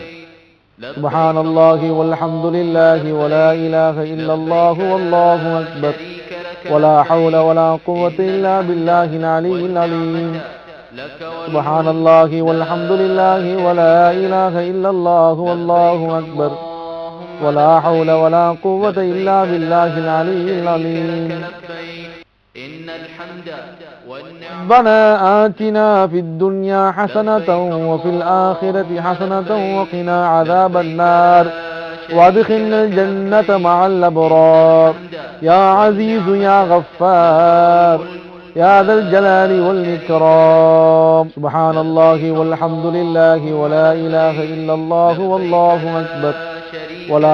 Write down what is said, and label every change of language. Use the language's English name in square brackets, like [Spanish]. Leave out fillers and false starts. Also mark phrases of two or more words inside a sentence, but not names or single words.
[Arabic] سبحان الله والحمد لله ولا إله إلا الله والله أكبر ولا حول ولا قوة إلا بالله العلي العليم. سبحان الله والحمد لله ولا إله إلا الله والله أكبر ولا حول ولا قوة إلا بالله العلي العليم. ربنا آتنا في الدنيا حسنة وفي الآخرة حسنة وقنا عذاب النار وادخلنا الجنة مع الأبرار يا عزيز يا غفار يا ذا الجلال والإكرام سبحان الله والحمد لله ولا إله إلا الله والله أكبر ولا